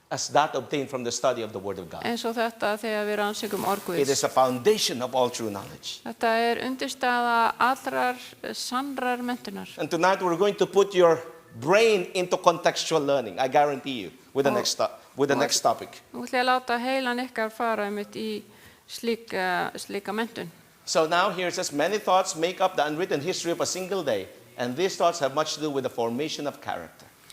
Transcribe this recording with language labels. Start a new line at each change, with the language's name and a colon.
English: As that obtained from the study of the Word of God.
Icelandic: Eins og þetta þegar við rannsökum orð Guðs.
English: It is a foundation of all true knowledge.
Icelandic: Þetta er undirstaða allrar sannrar menntunar.
English: And tonight we're going to put your brain into contextual learning, I guarantee you, with the next topic.
Icelandic: Nú ætla ég að láta heilan ykkar fara einmitt í slíka menntun.
English: So now here it says, many thoughts make up the unwritten history of a single day, and these thoughts have much to do with the formation of character.